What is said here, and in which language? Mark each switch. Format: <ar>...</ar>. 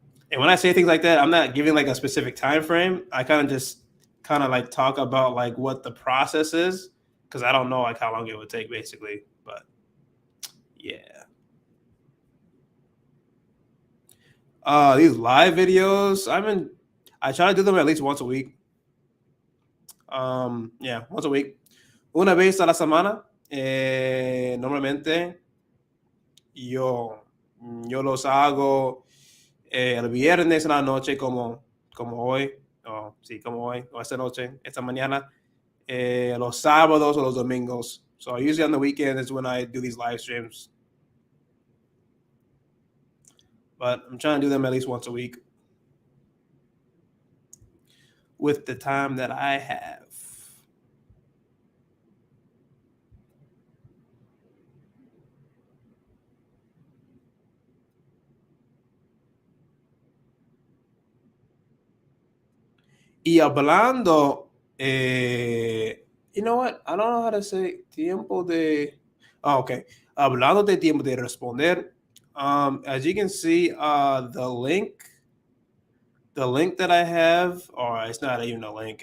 <en>And when I say things like that, I'm not giving like a specific time frame. I kind of like talk about like what the process is, because I don't know like how long it would take basically. But yeah. These live videos, I try to do them at least once a week. Once a week.</en> <es>Una vez a la semana. Normalmente yo los hago el viernes en la noche como hoy, como hoy, o esta noche, esta mañana, los sábados o los domingos.</es> <en>So usually on the weekend is when I do these live streams. But I'm trying to do them at least once a week with the time that I have.</en> <es>Y hablando,</es> <en>you know what? I don't know how to say</en> <es>tiempo de.</es> <en>Oh, okay.</en> <es>Hablando de tiempo de responder.</es> <en>As you can see, the link that I have, or it's not even a link.</en>